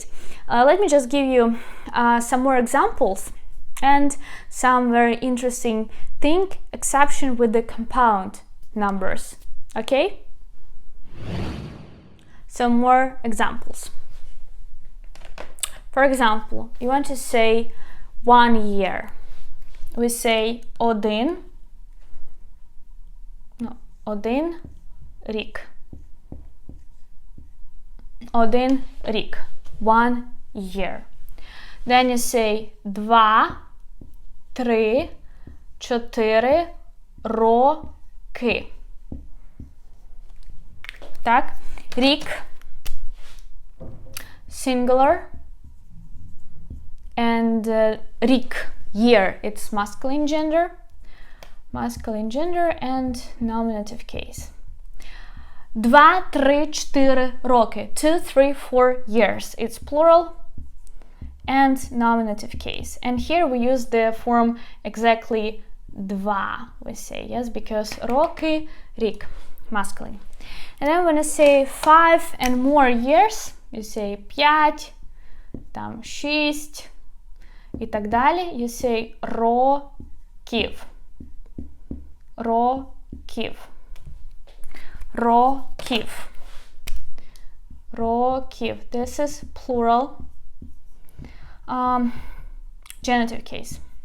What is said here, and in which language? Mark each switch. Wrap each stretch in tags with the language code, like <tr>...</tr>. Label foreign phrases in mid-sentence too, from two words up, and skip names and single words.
<en>Let me just give you some more examples and some very interesting thing, exception with the compound numbers. Okay? Some more examples. For example, you want to say 1 year. We say</en> <uk>один рік. Один рік.</uk> <en>1 year. Then you say 2, 3, 4 роки.</en> <uk>Так? Рік.</uk> <en>Singular. And рік. Year. It's masculine gender. Masculine gender and nominative case. 2, 3, 4 роки. 2, 3, 4 years. It's plural and nominative case. And here we use the form exactly 2, we say, yes, because</en> <uk>роки, рік,</uk> <en>masculine. And then when you say 5 and more years, you say 5,</en> <uk>там 6 і так далі.</uk> <en>You say</en> <uk>років. Років. Років. Років.</uk> <en>This is plural. Genitive case.</en>